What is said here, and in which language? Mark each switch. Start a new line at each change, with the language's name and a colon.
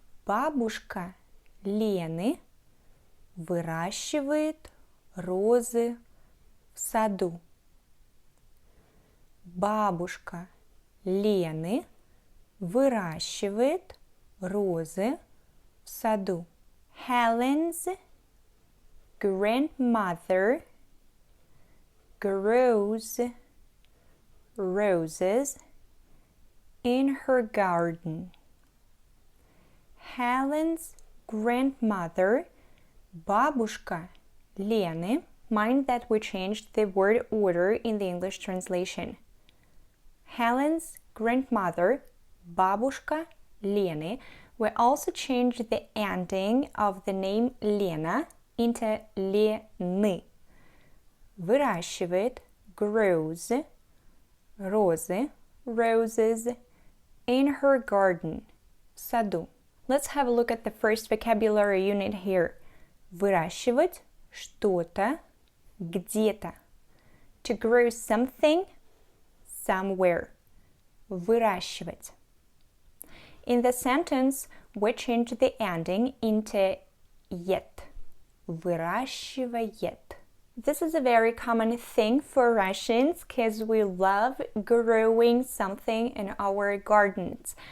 Russian: Бабушка Лены выращивает розы в саду. Бабушка Лены выращивает розы в саду.
English: Helen's grandmother grows roses in her garden. Helen's grandmother,
Russian: бабушка Лены.
English: Mind that we changed the word order in the English translation. Helen's grandmother,
Russian: бабушка Лены.
English: We also changed the ending of the name Lena into Лены.
Russian: Выращивает,
English: grows,
Russian: розы,
English: roses, in her garden,
Russian: в саду.
English: Let's have a look at the first vocabulary unit here.
Russian: Выращивать что-то где-то.
English: To grow something somewhere. Выращивать. In the sentence, we change the ending into «ет».
Russian: Выращивает.
English: This is a very common thing for Russians because we love growing something in our gardens.